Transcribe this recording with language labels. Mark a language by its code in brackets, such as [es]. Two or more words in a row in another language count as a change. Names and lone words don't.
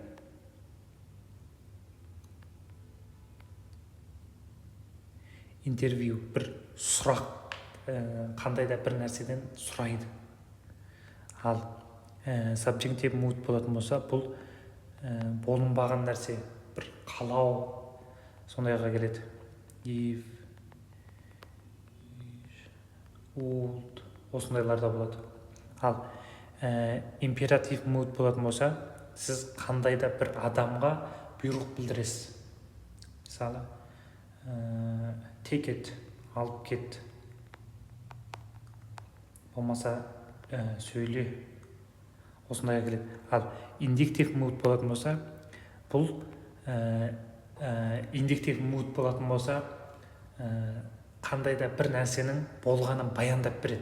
[kk] Интервью, бір сұрақ, қандай да бір нәрседен сұрайды. Ал сабжектив мод болатын болса, бұл болынбаған нәрсе, бір қалау, сондайға келеді. [en] If, would, [kk] осындайларда болады. Ал императив мод болатын болса, сіз қандай да бір адамға бұйрық білдіресіз. Мысалы, [en] take it, [kk] алып кет. Болмаса, сөйле. Осындайға келеді. Ал индиктив мод болатын болса, бұл индиктив мод болатын болса, қандай да бір нәрсенің болғанын баяндап береді.